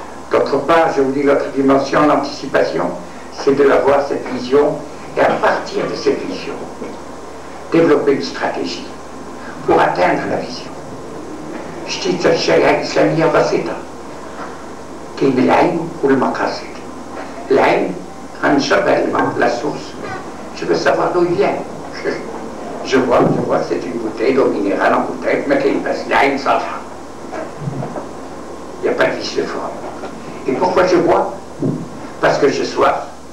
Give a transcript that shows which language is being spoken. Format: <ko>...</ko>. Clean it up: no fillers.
<fr>D'autre part, je vous dis, l'autre dimension, l'anticipation, c'est de avoir cette vision, et à partir de cette vision, développer une stratégie pour atteindre la vision. Je dis que</fr> <ar>الشريعة الإسلامية بسيطة. كاين العلم والمقاصد. العلم غنشرب الماء,</ar> <fr>la source. Je veux savoir d'où il vient. Je vois, c'est une bouteille d'eau minérale en bouteille, mais qu'il passe l'Aïn Salha. Il n'y a pas de vice de forme. Et pourquoi je bois? Parce que j'ai soif.</fr>